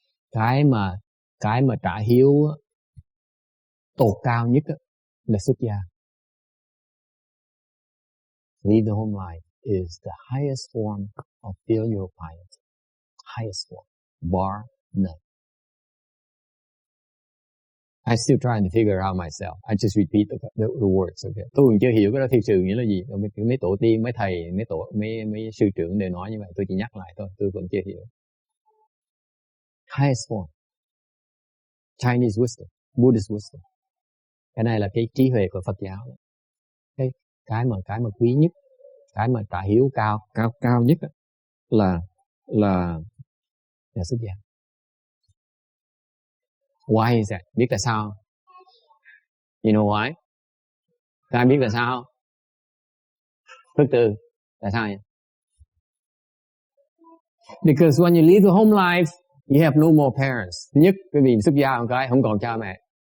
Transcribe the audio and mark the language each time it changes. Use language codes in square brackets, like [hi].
[vi] Cái mà trả hiếu tột cao nhất là xuất gia. [en] Leave the home life is the highest form of filial piety. Highest form. Bar none. I'm still trying to figure out myself. I just repeat the words. Okay. [vi] Tôi còn chưa hiểu cái đó thực sự nghĩa là gì. Mấy tổ tiên, mấy thầy, mấy sư trưởng đều nói như vậy. Tôi chỉ nhắc lại thôi. Tôi còn chưa hiểu. [en] Highest form. Chinese wisdom. Buddhist wisdom. [vi] Cái này là cái trí huệ của Phật giáo. Cái mà quý nhất, cái mà trả hiếu cao nhất là là xuất gia. [en] Why is that? [vi] Biết tại sao? [en] You know why? [vi] Các ai biết tại sao? Thứ tư, tại sao vậy? [en] Because when you live the home life, you have no more parents. [vi] Thứ nhất, cái vì xuất gia một cái không còn cha mẹ.